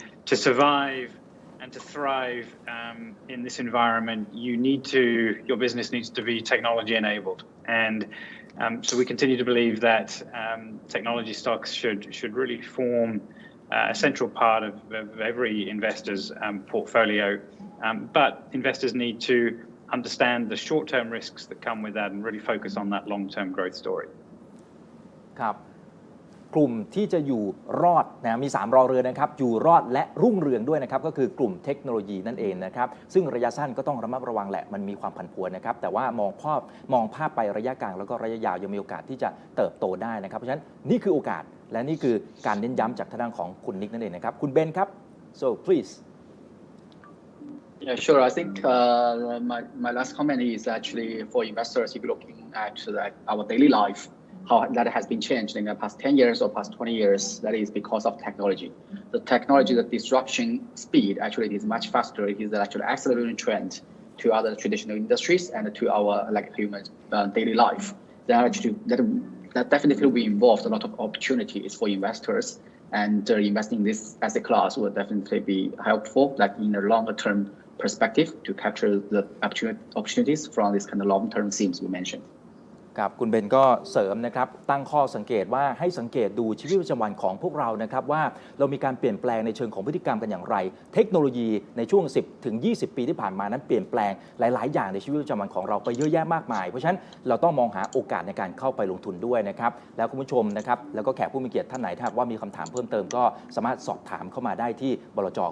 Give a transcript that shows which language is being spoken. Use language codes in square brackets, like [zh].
[en] To survive and to thrive in this environment, your business needs to be technology enabled, and so we continue to believe that technology stocks should really form a central part of every investor's portfolio, but investors need to understand the short-term risks that come with that and really focus on that long-term growth story. [th] ครับกลุ่มที่จะอยู่รอดนะมี3รอเรือนะครับอยู่รอดและรุ่งเรืองด้วยนะครับก็คือกลุ่มเทคโนโลยีนั่นเองนะครับซึ่งระยะสั้นก็ต้องระมัดระวังแหละมันมีความผันผวนนะครับแต่ว่ามองภาพไประยะกลางแล้วก็ระยะยาวยังมีโอกาสที่จะเติบโตได้นะครับเพราะฉะนั้นนี่คือโอกาสและนี่คือการเน้นย้ำจากทางด้านของคุณนิกนั่นเองนะครับคุณเบนครับ [en] so please Yeah, sure. I think my last comment is actually for investors, if you're looking at our daily life, how that has been changed in the past 10 years or past 20 years, that is because of technology. The technology, the disruption speed actually is much faster. It is actually accelerating trend to other traditional industries and to our human daily life. That definitely will involve a lot of opportunities for investors, and investing in this asset class will definitely be helpful, in a longer term perspective to capture the opportunities from this kind of long-term themes we mentioned. [th] ครับคุณเบนก็เสริมนะครับตั้งข้อสังเกตว่าให้สังเกตดูชีวิตประจำวันของพวกเรานะครับว่าเรามีการเปลี่ยนแปลงในเชิงของพฤติกรรมกันอย่างไร เทคโนโลยีในช่วง 10 ถึง 20 ปีที่ผ่านมานั้นเปลี่ยนแปลงหลายๆ อย่างในชีวิตประจำวันของเราไปเยอะแยะมากมายเพราะฉะนั้นเราต้องมองหาโอกาสในการเข้าไปลงทุนด้วยนะครับแล้วคุณผู้ชมนะครับแล้วก็แขกผู้มีเกียรติท่านไหนถ้าว่ามีคำถามเพิ่มเติมก็สามารถสอบถามเข้ามาได้ที่บลจ.